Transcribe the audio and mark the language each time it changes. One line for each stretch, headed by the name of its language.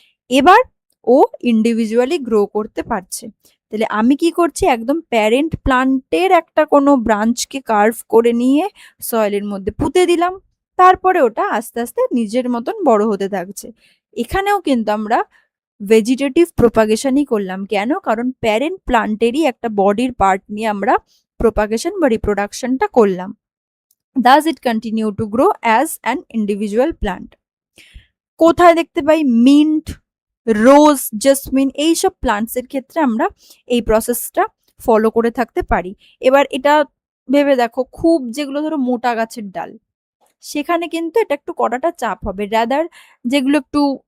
Bangla: এবার ও individually grow করতে পারছে। তাহলে আমি কি করছি, একদম প্যারেন্ট প্লান্টের একটা কোনো ব্রাঞ্চকে কার্ভ করে নিয়ে সয়েলের মধ্যে পুঁতে দিলাম, তারপরে ওটা আস্তে আস্তে নিজের মতন বড় হতে থাকছে। এখানেও কিন্তু আমরা ভেজিটেটিভ প্রোপাগেশনই করলাম। কেন? কারণ প্যারেন্ট প্লান্টেরই একটা বডির পার্ট নিয়ে আমরা প্রোপাগেশন বা রিপ্রোডাকশনটা করলাম।
English: Thus it continue to grow as an individual plant.
Bangla: কোথায় দেখতে পাই? মিন্ট, রোজ, জেসমিন, এইসব প্লান্টস এর ক্ষেত্রে আমরা এই প্রসেসটা ফলো করে থাকতে পারি। এবার এটা ভেবে দেখো, খুব যেগুলো ধরো মোটা গাছের ডাল, সেখানে কিন্তু এটা একটু করাটা চাপ হবে। রাদার যেগুলো একটু